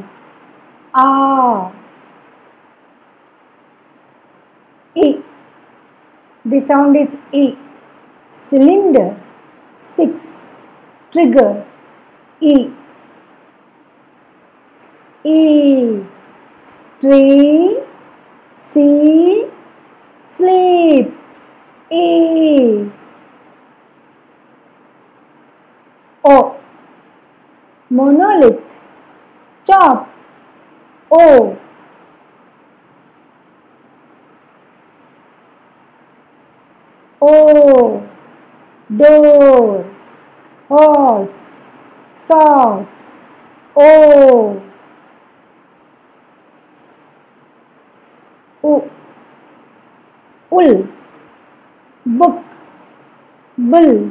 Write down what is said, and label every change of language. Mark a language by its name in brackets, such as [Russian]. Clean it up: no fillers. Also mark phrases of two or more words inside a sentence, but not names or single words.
[English] A. E, the sound is E. Cylinder, 6. Trigger, E. E, tree, sea, sleep. E. O, monolith, chop. O. O, door, horse, sauce. O. U, wool, book, bull.